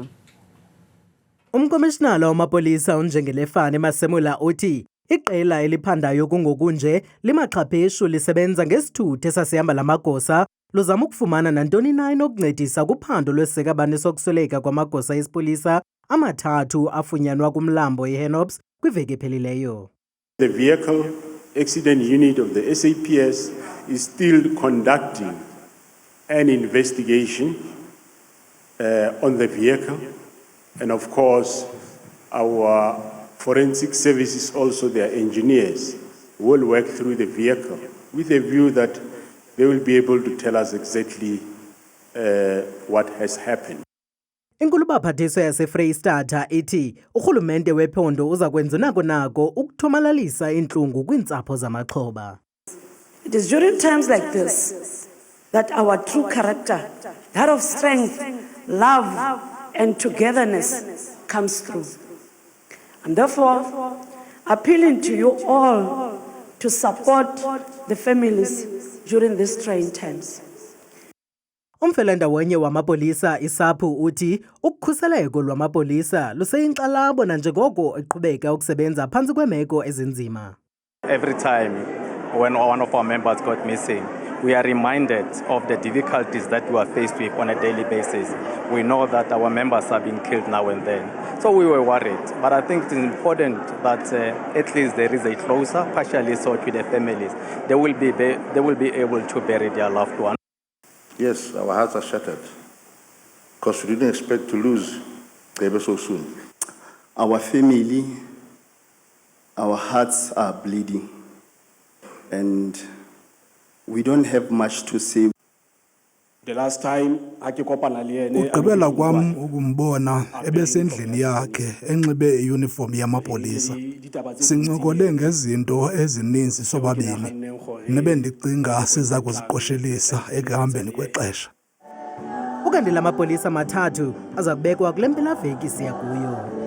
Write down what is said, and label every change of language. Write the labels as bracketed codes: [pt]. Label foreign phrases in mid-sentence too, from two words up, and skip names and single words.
[xh] Umkomishinala wamapolisa uNjengele Fani Masemula uthi iqela eliphandayo kungoku nje limaxhapheshu lisebenza ngesithuthi esasihamba lamagosa luzama ukufumana nantoni na inokuncedisa kuphando lwesekabani sokusweleka kwamagosa esipolisa amathathu afunyanwa kumlambo iHenops kwiveki ephelileyo. [en] The vehicle accident unit of the SAPS is still conducting an investigation on the vehicle. And of course, our forensic services, also their engineers, will work through the vehicle with a view that they will be able to tell us exactly what has happened. [xh] Inkulubaphathiswa yaseFreystata ithi urhulumente wephondo uza kwenza nako ukuthomalalisa intlungu kwiintsapho zamaxhoba. [en] It is during times like this that our true character, that of strength, love, and togetherness comes through. And therefore, appealing to you all to support the families during these trying times. [xh] Umfelandawonye wamapolisa isaphu uthi ukukhuseleko lwamapolisa luseyinkxalabo nanjengoko eqhubeka ukusebenza phantsi kweemeko ezinzima. [en] Every time when one of our members got missing, we are reminded of the difficulties that we are faced with on a daily basis. We know that our members are being killed now and then. So we were worried. But I think it is important that at least there is a closer, partially sought with the families. They will be able to bury their loved ones. Yes, our hearts are shattered because we didn't expect to lose Gebe so soon. Our family, our hearts are bleeding. And we don't have much to say. The last time [xh] ugqibela kwam ukumbona ebesendlini yakhe enxibe iuniform yamapolisa. Sincokole ngezinto ezininzi sobabini nebendicinga siza kuziqoshelisa ekuhambeni kwexesha. Ukanti lamapolisa amathathu aza kubekwa kule mpelaveki siya kuyo.